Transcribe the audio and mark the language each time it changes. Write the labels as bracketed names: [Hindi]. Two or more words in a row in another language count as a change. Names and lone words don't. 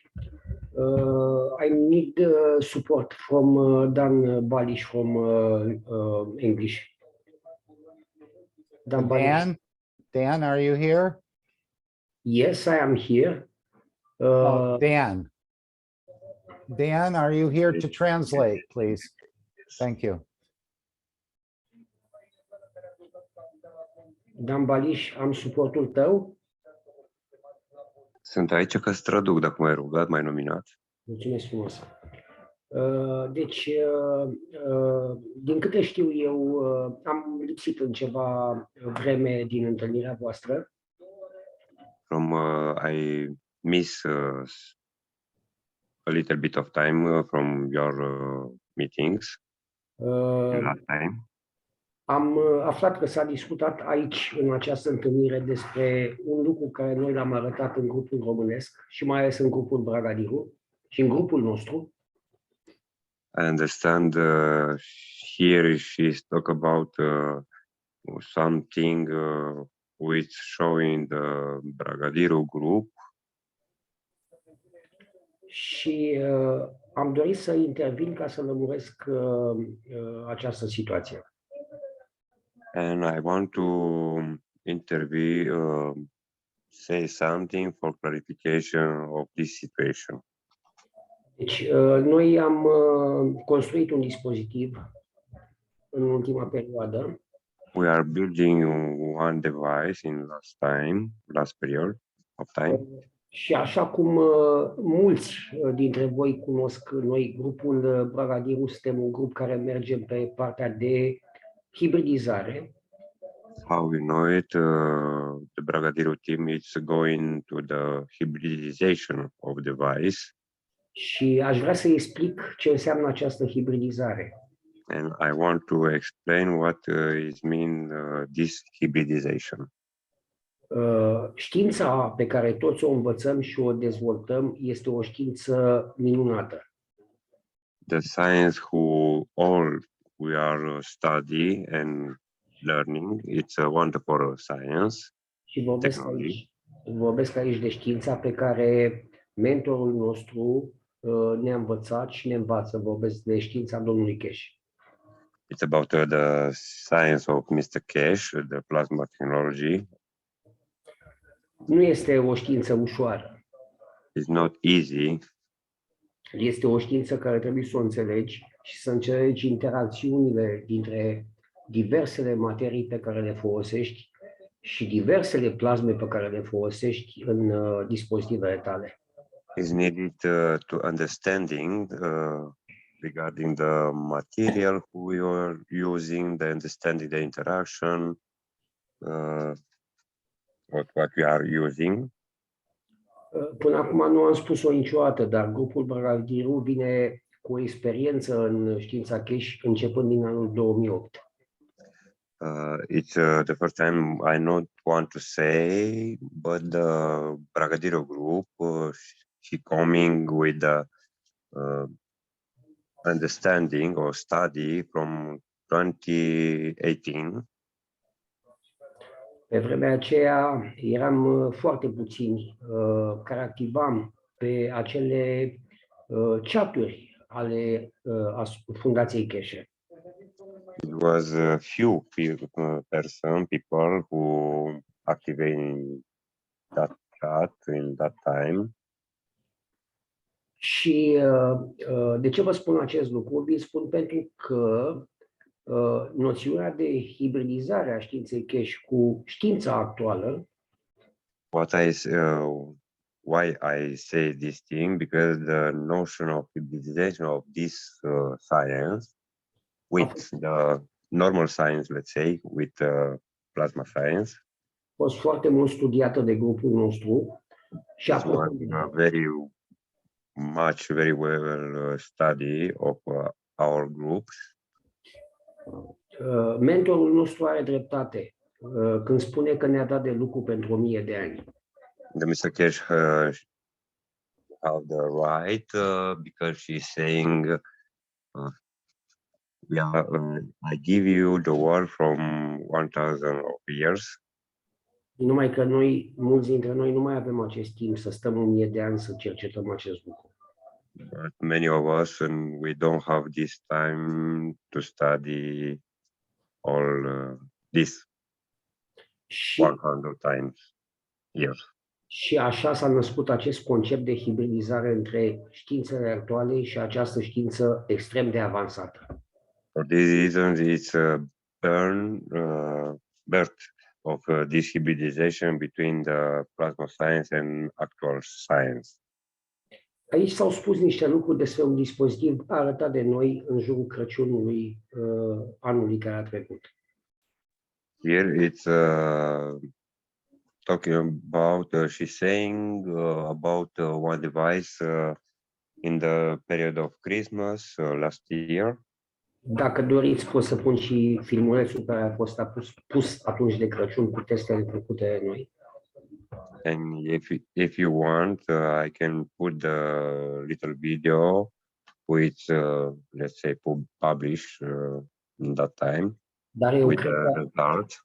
[English] I need support from Dan Balish from English. Dan, are you here? Yes, I am here. Dan, are you here to translate, please? Thank you. [Romanian] Dan Balish, am suportul tău. Sunt aici ca să traduc, dacă m-ai rugat, m-ai nominat. Mulțumesc frumos. Deci, din câte știu eu, am lipsit în ceva vreme din întâlnirea voastră. [English] I miss a little bit of time from your meetings last time. [Romanian] Am aflat că s-a discutat aici, în această întâlnire, despre un lucru care noi l-am arătat în grupul românesc și mai ales în grupul Bragadiru și în grupul nostru. [English] I understand here she's talk about something which showing the Bragadiru group. [Romanian] Și am dorit să intervin ca să lămuresc această situație. [English] And I want to intervene, say something for clarification of this situation. [Romanian] Deci, noi am construit un dispozitiv în ultima perioadă. [English] We are building one device in last period of time. [Romanian] Și așa cum mulți dintre voi cunosc, noi, grupul Bragadiru, suntem un grup care merge pe partea de hibridizare. [English] How we know it, the Bragadiru team is going to the hybridization of device. [Romanian] Și aș vrea să explic ce înseamnă această hibridizare. [English] And I want to explain what is mean this hybridization. [Romanian] Știința pe care toți o învățăm și o dezvoltăm este o știință minunată. [English] The science who all we are study and learning, it's a wonderful science. [Romanian] Și vorbesc aici de știința pe care mentorul nostru ne-a învățat și ne învață. Vorbesc de știința domnului Cash. [English] It's about the science of Mr. Cash, the plasma technology. [Romanian] Nu este o știință ușoară. [English] It's not easy. [Romanian] Este o știință care trebuie să o înțelegi și să înțelegi interacțiunile dintre diversele materii pe care le folosești și diversele plasme pe care le folosești în dispozitivele tale. [English] Is needed to understanding regarding the material who you are using, the understanding the interaction, what we are using. [Romanian] Până acum nu am spus-o niciodată, dar grupul Bragadiru vine cu o experiență în știința cash începând din anul 2008. [English] It's the first time I not want to say, but the Bragadiru group, she coming with the understanding or study from 2018. [Romanian] Pe vremea aceea eram foarte puțini care activam pe acele chaturi ale Fundației Cash. [English] It was a few people who activate in that chat in that time. [Romanian] Și de ce vă spun acest lucru? Vi spun pentru că noțiunea de hibridizare a științei cash cu știința actuală. [English] Why I say this thing, because the notion of hybridization of this science with the normal science, let's say, with plasma science, [Romanian] a fost foarte mult studiată de grupul nostru și a fost [English] very well study of our groups. [Romanian] Mentorul nostru are dreptate când spune că ne-a dat de lucru pentru 1000 de ani. [English] The Mr. Cash have the right because she's saying Yeah, I give you the word from 1,000 of years. [Romanian] Numai că noi, mulți dintre noi, nu mai avem acest timp să stăm 1000 de ani să cercetăm acest lucru. [English] But many of us, and we don't have this time to study all this 100 times years. [Romanian] Și așa s-a născut acest concept de hibridizare între științele actuale și această știință extrem de avansată. [English] For these reasons, it's a birth of this hybridization between the plasma science and actual science. [Romanian] Aici s-au spus niște lucruri despre un dispozitiv arătat de noi în jurul Crăciunului anului care a trecut. [English] Here it's talking about, she's saying about one device in the period of Christmas last year. [Romanian] Dacă doriți, pot să pun și filmulețul care a fost pus atunci de Crăciun cu testele făcute de noi. [English] And if you want, I can put the little video which, let's say, publish in that time with the results.